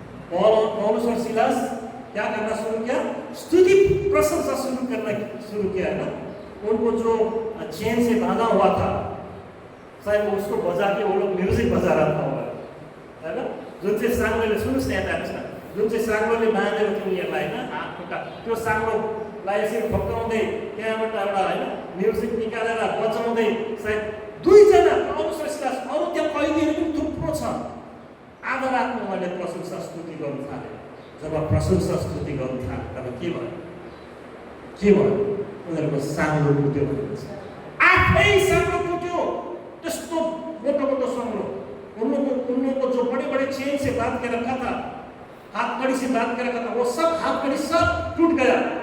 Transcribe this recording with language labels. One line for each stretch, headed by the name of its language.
Hindi: पौलुस र सिलास क्या करना शुरू किया? स्तुति प्रशंसा शुरू किया है ना। उनको जो चेन से बांधा हुआ था, शायद उसको बजा के वो लोग म्यूजिक बजा रहा था है ना।
Nepali: जुन चाहिँ साङ्लोले सुन्नुहोस् न यता छ, जुन चाहिँ साङ्लोले बाँधेको थियो उनीहरूलाई होइन हात खुट्टा, त्यो साङ्लोलाई यसरी ठोक्काउँदै त्यहाँबाट एउटा होइन म्युजिक निकालेर बजाउँदै सायद दुईजना पौलुस र सिलास, अरू त्यहाँ कैदीहरू पनि थुप्रो छ, आधा रातमा उहाँले प्रशंसा स्तुति गर्नु थाले। जब प्रशंसा स्तुति गर्नु थाले तब के भयो? उनीहरूको साङ्लो टुट्यो भनिन्छ। आफै साङ्लो टुट्यो, त्यस्तो मोटो साङ्लो।
Hindi: उन लोगों को जो बड़े चेन से बांध के रखा था, हाथ कड़ी से बांध के रखा था, वो सब हाथ कड़ी सब टूट गया।